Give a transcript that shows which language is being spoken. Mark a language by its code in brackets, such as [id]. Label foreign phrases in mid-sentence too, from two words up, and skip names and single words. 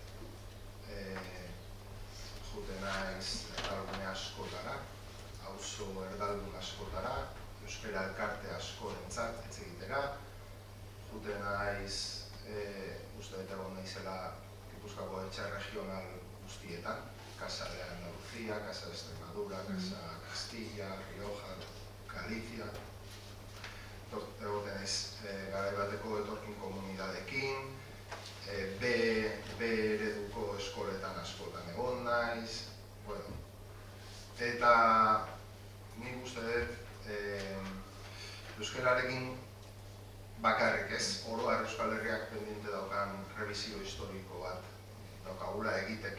[eu] Jute naiz erdalgune askotara, auzo erdaldun askotara, euskara elkarte askorentzat hitz egitera. Jute naiz, uste dut egon naizela Gipuzkoako etxe regional guztietan, Casa de Andalucía, Casa de Extremadura, Casa Castilla, Rioja, Galicia. Egoten naiz garai bateko etorkin komunidadekin, B ereduko eskoletan askotan egon naiz, bueno. Eta nik uste dut euskararekin bakarrik ez, oro har Euskal Herriak pendiente daukan revisio historiko bat daukagula egiteke.